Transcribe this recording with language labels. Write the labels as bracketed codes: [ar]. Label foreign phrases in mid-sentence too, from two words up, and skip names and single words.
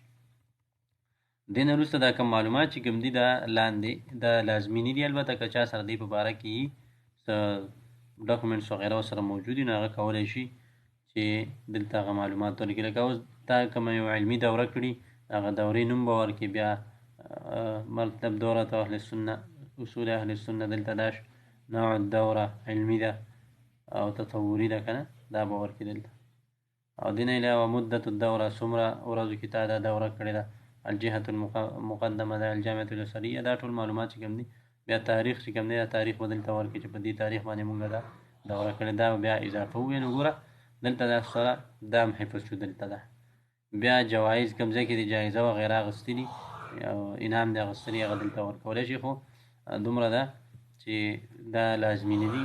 [ps] دې نه وروسته دا کوم معلومات چې کوم دي دا لاندې دا لازمیني دي، البته که چا سره دې په باره کې څه ډاکومنټس وغیره ورسره موجود وي نو هغه کولی شي چې دلته هغه معلومات ورکړي. لکه اوس تا کومه یو علمي دوره کړي هغه دورې نوم به ورکړي، بیا مطلب [ar] دورة اهل السنه، اصول اهل السنه، [ps] دلته دا [ar] نوع الدوره [ps] علمي ده او تطوري ده که نه، دا به ورکړي دلته. او دې نه علاوه [ar] مدة الدوره [ps] څومره ورځو کې تا دا دوره کړې ده، [ar] الجهة المقدمه ده، الجامعة الأزهرية، [ps] دا ټول معلومات چې کوم دي. بیا تاریخ چې کوم دی دا تاریخ به دلته ورکړي چې په دې تاریخ باندې مونږ دا دوره کړې، دا بیا اضافه ووایو. نو ګوره دلته دا سره دا هم حفظ شو دلته ده. بیا جوایز کوم ځای کې دي جایزه وغیره اخیستي دي او انعام دی اخیستلی هغه دلته ورکولی شي، خو دومره ده چې دا لازمیني دي.